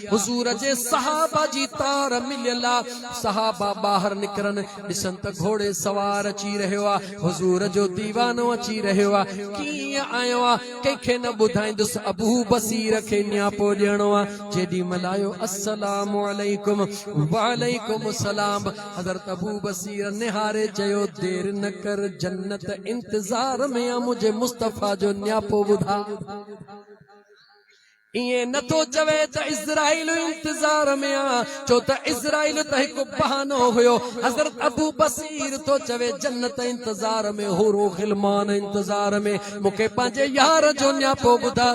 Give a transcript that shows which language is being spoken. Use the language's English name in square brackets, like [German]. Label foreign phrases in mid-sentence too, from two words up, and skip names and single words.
[Sindhi] हुज़ूर जे सहाबा जी तार मिलियल आहे। सहाबा ॿाहिरि निकिरनि, ॾिसनि त घोड़े सवार अची रहियो आहे, हुज़ूर जो दीवानो अची रहियो आहे। कीअं आयो आहे कंहिंखे न ॿुधाईंदुसि, अबू बसीर खे न्यापो ॾियणो आहे। जेॾी महिल आयो, [Arabic] السلام عليكم، وعليكم السلام. [Sindhi] हज़रत अबू बसीर निहारे चयो, देर न कर, जन्नत इंतज़ार में आ, मुझे मुस्तफ़ा जो न्यापो ॿुधा। इएं नथो चवे त इज़राइल इंतज़ार में आ, छो त इज़राइल त हिकु बहानो हुयो। हज़रत अबू बसीर तो चवे जन्नत इंतज़ार में, होरो ग़िलमान इंतज़ार में, मूंखे पंहिंजे यार जो न्यापो ॿुधा।